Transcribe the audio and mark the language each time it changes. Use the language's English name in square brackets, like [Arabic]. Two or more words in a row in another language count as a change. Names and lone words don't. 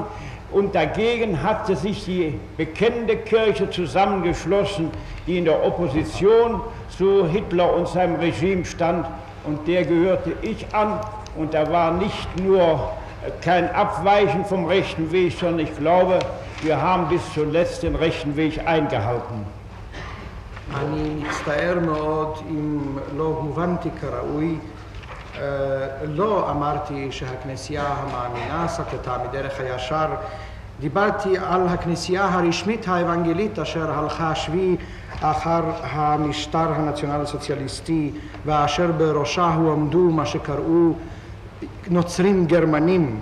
[German] Und dagegen hatte sich die bekennende Kirche zusammengeschlossen, die in der Opposition zu Hitler und seinem Regime stand. Und der gehörte ich an. Und da war nicht nur kein Abweichen vom rechten Weg, sondern ich glaube, wir haben bis zuletzt den rechten Weg eingehalten. [Hebrew] אני מצטער מאוד אם לא הובנתי כראוי. לא אמרתי שהכנסייה המאמינה סטתה מדרך הישר. דיברתי על הכנסייה הרשמית האוונגלית אשר הלכה שבי אחר המשטר הנציונל הסוציאליסטי ואשר בראשה הועמדו מה שקראו נוצרים גרמנים.